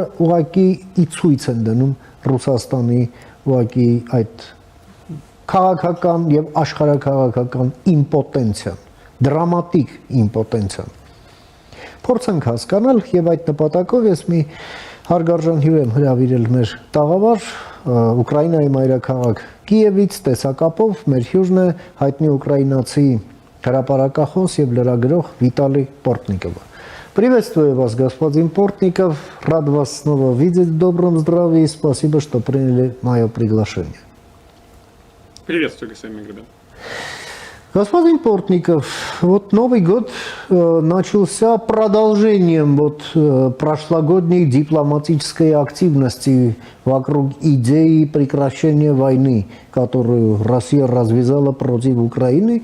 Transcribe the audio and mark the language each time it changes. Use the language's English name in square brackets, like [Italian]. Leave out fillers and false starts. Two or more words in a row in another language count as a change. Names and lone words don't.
[Armenian] ուղղակի ի ցույց են դնում Ռուսաստանի ուղղակի այդ քաղաքական եւ աշխարհաքաղաքական իմպոտենցիան, դրամատիկ իմպոտենցիան։ Փորձենք հասկանալ եւ այդ նպատակով ես մի հարգարժան հյուր եմ հրավիրել մեր տաղավար Ուկրաինայի մայրաքաղաք Կիևից տեսակապով մեր հյուրն է հայտնի ուկրաինացի հրապարակախոս եւ լրագրող Վիտալի Պորտնիկովը։ [Russian] Приветствую вас, господин Портников. Рад вас снова видеть в добром здравии. Спасибо, что приняли мое приглашение. Приветствую, господин Миграбян. Господин Портников, вот Новый год начался продолжением прошлогодней дипломатической активности вокруг идеи прекращения войны, которую Россия развязала против Украины.